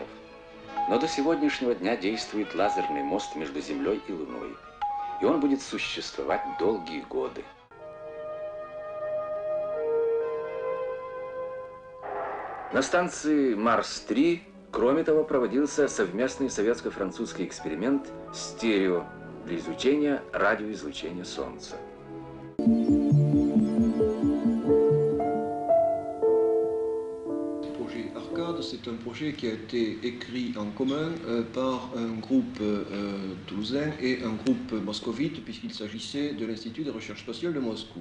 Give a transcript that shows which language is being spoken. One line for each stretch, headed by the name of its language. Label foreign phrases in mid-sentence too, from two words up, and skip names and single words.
Russian: Но до сегодняшнего дня действует лазерный мост между Землей и Луной, и он будет существовать долгие годы. На станции Марс-3, кроме того, проводился совместный советско-французский эксперимент «Стерео» для изучения радиоизлучения Солнца.
French: C'est un projet qui a été écrit en commun par un groupe toulousain et un groupe moscovite, puisqu'il s'agissait de l'Institut de recherche spatiale de Moscou.